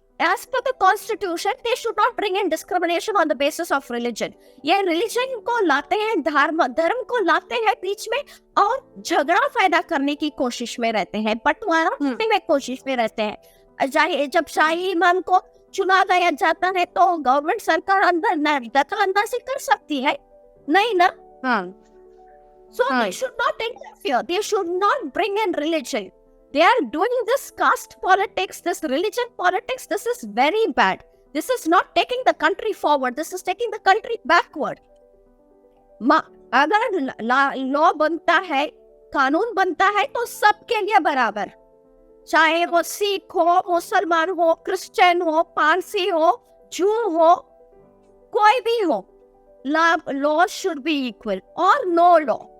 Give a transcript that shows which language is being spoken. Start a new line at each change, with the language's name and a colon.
English: as per the constitution they should not bring in discrimination on the basis of religion.
Hindi: ये religion को लाते हैं, धर्म को लाते हैं बीच में और झगड़ा पैदा करने की कोशिश में रहते हैं, बंटवारा करने में कोशिश में रहते हैं। जब शाही इमाम को चुना दिया जाता है तो गवर्नमेंट सरकार अंदर दखल अंदाजी कर सकती है नहीं ना?
English: So they should not interfere. They should not bring in religion. They are doing this caste politics, this religion politics. This is very bad. This is not taking the country forward. This is taking the country backward.
Hindi: अगर law बनता है, कानून बनता है तो सबके लिए बराबर, चाहे वो सिख हो, मुसलमान हो, क्रिश्चियन हो, पारसी हो, जू हो, कोई भी हो,
English: law should be equal or no law.